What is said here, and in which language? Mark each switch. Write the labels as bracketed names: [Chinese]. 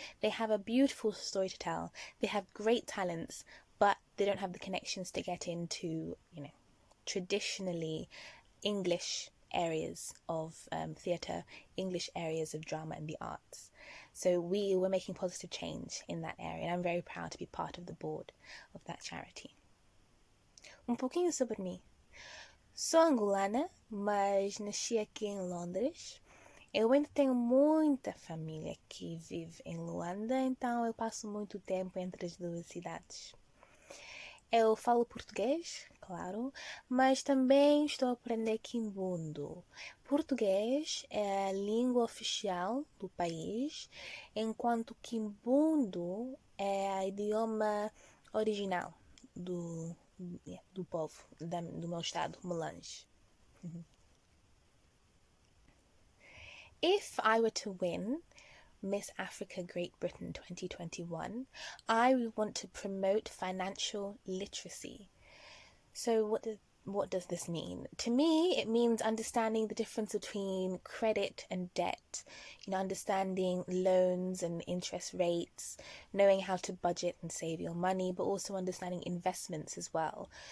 [English] They have a beautiful story to tell, they have great talents, but they don't have the connections to get into, traditionally English areas of theatre, English areas of drama and the arts. So we were making positive change in that area, and I'm very proud to be part of the board of that charity. [Portuguese] Pouquinho sobre mim. Sou angolana, mas nasci aqui em Londres. Eu ainda tenho muita família que vive em Luanda, então eu passo muito tempo entre as duas cidades. Eu falo português, claro, mas também estou a aprender Quimbundo. Português é a língua oficial do país, enquanto Quimbundo é o idioma original do povo, do meu estado, Melange. [English] If I were to win Miss Africa Great Britain 2021, I would want to promote financial literacy. So what does this mean? To me, it means understanding the difference between credit and debt, understanding loans and interest rates, knowing how to budget and save your money, but also understanding investments as well.